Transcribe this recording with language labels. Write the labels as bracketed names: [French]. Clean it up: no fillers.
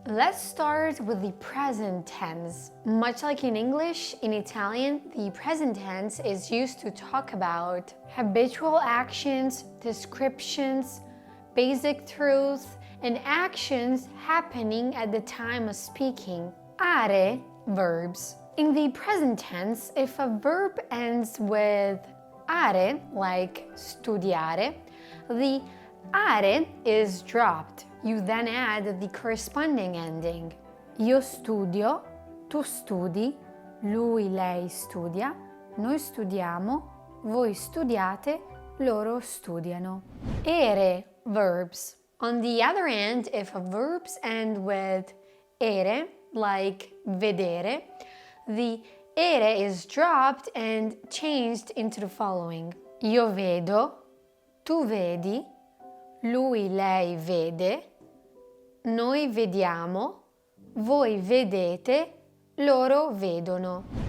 [English] Let's start with the present tense. Much like in English, in Italian, the present tense is used to talk about habitual actions, descriptions, basic truths, and actions happening at the time of speaking. Are, verbs. In the present tense, if a verb ends with are, like studiare, the are is dropped. You then add the corresponding ending. [Italian] Io studio, tu studi, lui, lei studia, noi studiamo, voi studiate, loro studiano. [English] Ere, verbs. On the other hand, if verbs end with ere, like vedere, the ere is dropped and changed into the following. [Italian] Io vedo, tu vedi, lui, lei vede, noi vediamo, voi vedete, loro vedono.